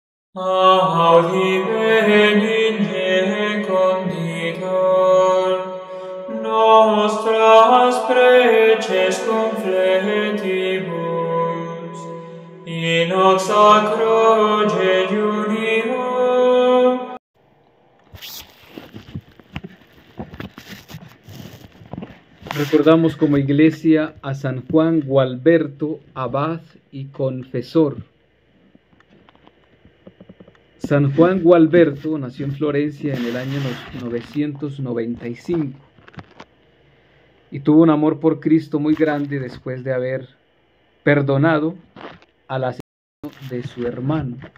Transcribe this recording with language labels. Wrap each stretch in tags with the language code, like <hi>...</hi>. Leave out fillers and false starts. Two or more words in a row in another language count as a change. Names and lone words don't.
<la>Audi benigne conditor, nostras preces confletibus, in hoc sacro jejunio.</la> <es>Recordamos como iglesia a San Juan Gualberto, abad y confesor. San Juan Gualberto nació en Florencia en el año 995 y tuvo un amor por Cristo muy grande después de haber perdonado al asesino de su hermano.</es>